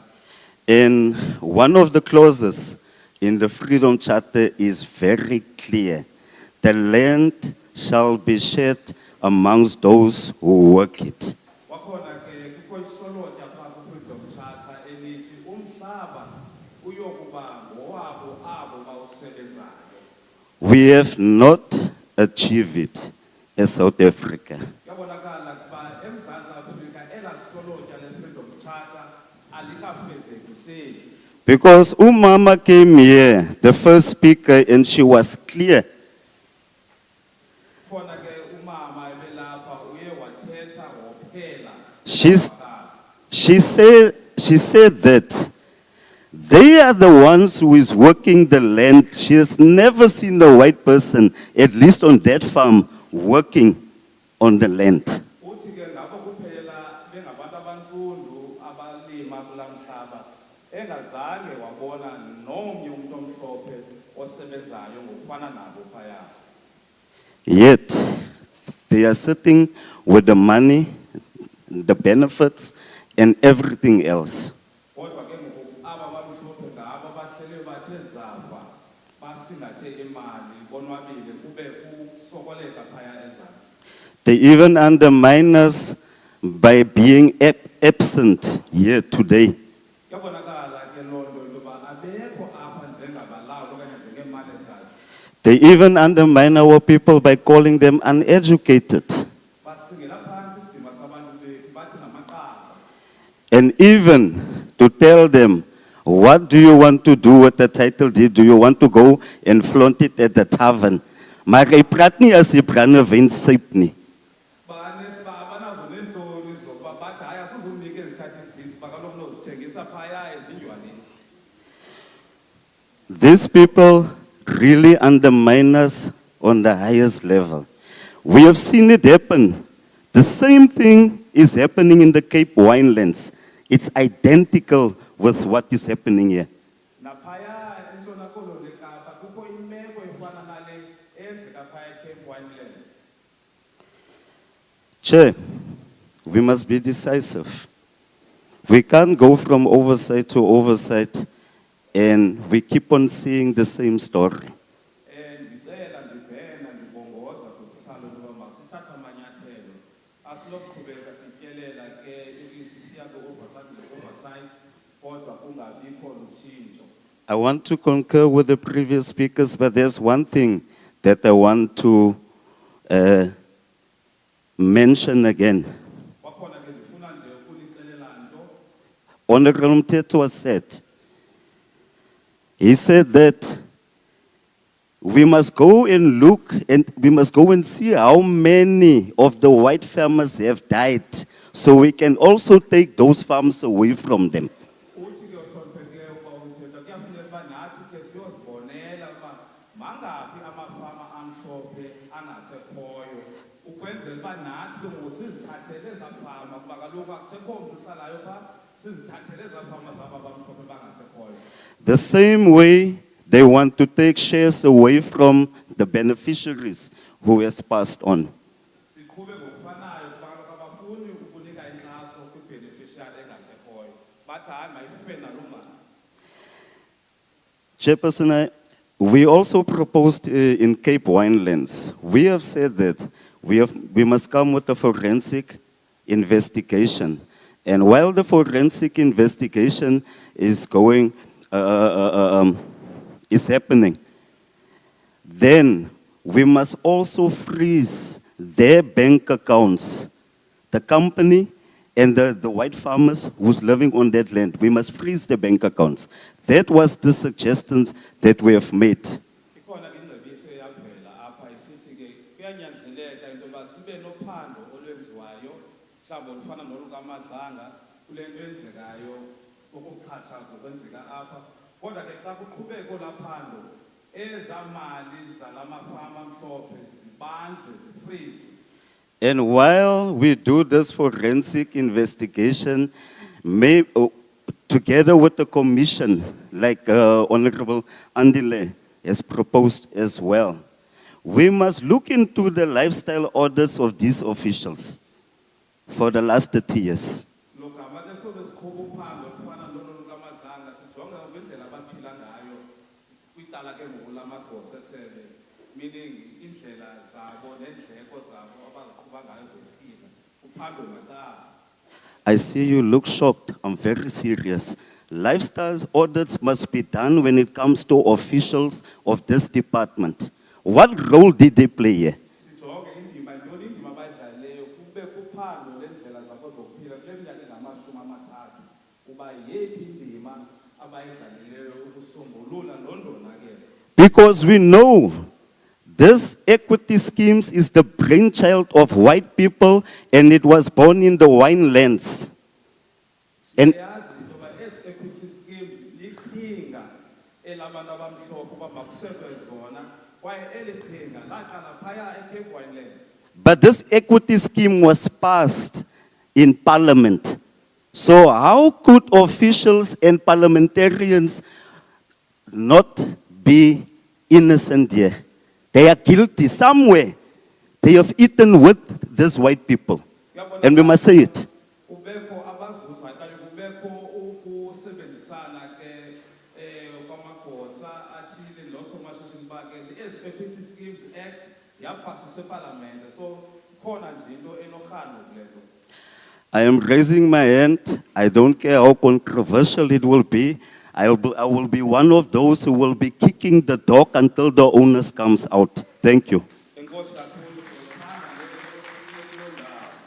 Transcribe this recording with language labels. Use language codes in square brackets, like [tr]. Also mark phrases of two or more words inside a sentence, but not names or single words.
[en] And one of the clauses in the Freedom Charter is very clear the land shall be shared amongst those who work it. [xh] Wakhona ke kukho isolotya phaa ku-Freedom Charter elithi umhlaba uyokuba ngowabo abo bawusebenzayo. [en] We have not achieved it as South Africa. [xh] Kuyabonakala ukuba eMzantsi Afrika elaa solotya le-Freedom Charter alikafezekiseki. [en] Because Umama came here, the first speaker, and she was clear. [xh] Khona ke umama ebelapha uye wathetha wophela. [en] She said that they are the ones who is working the land. She has never seen a white person, at least on that farm, working on the land. [xh] Uthi ke ngabo kuphela bengabantu abantsundu abalima kulaa mhlaba engazange wabona nomnye umuntu omhlophe osebenzayo ngokufana nabo phaya. [en] Yet, they are sitting with the money, the benefits, and everything else. [xh] Kodwa ke ngoku aba bamhlophe ngabo bahlele bathe zafa basingathe imali bonwabile kube kusokoleka phaya ezantsi. [en] They even undermine us by being absent here today. [xh] Kuyabonakala ke loo nto intoba abekho apha njengabalawuli okanye njengeemanagers. [en] They even undermine our people by calling them uneducated. [xh] Basingela phantsi isidima sabantu bethu bathi namaqaba. [en] And even to tell them, what do you want to do with the title deed? Do you want to go and flaunt it at the tavern? [af] Maar hy praat nie as die brandewyn syp nie. [xh] Banazo neentloni zokuba bathi hayi asizumnika ezi- [en] title deeds [xh] bakaloku nozithengisa phaya ezindlwaneni. [en] These people really undermine us on the highest level. We have seen it happen. The same thing is happening in the Cape Winelands. It's identical with what is happening here. [xh] Naphaya eNtshona Koloni Kapa kukho imeko efana nale eyenzeka phaya eCape Winelands. [en] Chair, we must be decisive. We can't go from oversight to oversight and we keep on seeing the same story. [xh] Ndicela ndibhena ndibongoza kusihlalo intoba masithathe amanyathelo asinokuqhubeka sityelela ke sisiya ku-oversight kodwa kungabikho lutshintsho. [en] I want to concur with the previous speakers, but there's one thing that I want to mention again. [xh] Wakhona ke ndifuna nje ukunixelela nto. [en] Honorable Mteto said, he said that we must go and look and we must go and see how many of the white farmers have died so we can also take those farms away from them. [xh] Uthi ke uhloniphekileyo uba umthetho kuyafuneka uba nathi ke siyozibonela uba mangaphi amafama amhlophe angasekhoyo ukwenzela uba nathi ke ngoku sizithathele ezaa fama kuba kaloku akusekho mntu uhlalayo phaa sizithathele ezaa fama zabo abamhlophe bangasekhoyo. [en] The same way they want to take shares away from the beneficiaries who has passed on. [xh] Siqhube ngokufanayo kuba kaloku abafuni ukunika inkxaso kwi-beneficiary engasekhoyo bathi hayi mayife naloo mali. [en] Chairperson, we also proposed in Cape Winelands, we have said that we must come with a forensic investigation. And while the forensic investigation is going, is happening, then we must also freeze their bank accounts. The company and the white farmers who's living on that land, we must freeze the bank accounts. That was the suggestions that we have made. [xh] Ikhona ke ingcebiso eyavela apha isithi ke kuyanyanzeleka into yoba sibe nophando olwenziwayo mhlawumbi olufana nolukaMadlanga kule nto yenzekayo ukuxhatshazwa kwenzeka apha kodwa ke xa kuqhubeka olaa phando ezaa mali zala mafama amhlophe zibanjwe zifrizwe. [en] And while we do this forensic investigation, together with the commission, like Honorable Andile has proposed as well, we must look into the lifestyle orders of these officials for the last 30 years. [xh] Meaning neendleko zabo abazaqhuba ngayo zokuphila. Uphando macala. [en] I see you look shocked. I'm very serious. Lifestyle audits must be done when it comes to officials of this department. What role did they play here? [xh] Sijonge indima yintoni indima abayidlalileyo kube kuphando lendlela zabo zokuphila kule minyaka engama-30 uba yeyiphi indima abayidlalileyo ukusombulula londonakele. [en] Because we know this equity schemes is the brainchild of white people and it was born in the wine lands. And [xh] Siyazi into yoba ezi [en] equity schemes [xh] liqhinga elabantu abamhlophe uba makusekwe zona kwaye eli qhinga laqala phaya eCirkwood lands. [en] but this equity scheme was passed in parliament. So how could officials and parliamentarians not be innocent here? They are guilty somewhere. They have eaten with these white people. And we must say it. [xh] Kubekho abazuza okanye kubekho ukusebenzisana ke kwamagosa athile noosomashishini bakhe. Ezi Equity Schemes Act yaphasiswa eParliament. So khona nje into enorhano kule nto. [en] I am raising my hand. I don't care how controversial it will be. I will be one of those who will be kicking the dog until the owners comes out. Thank you. [xh] Enkosi kakhulu siyathanda kuloo ndawo.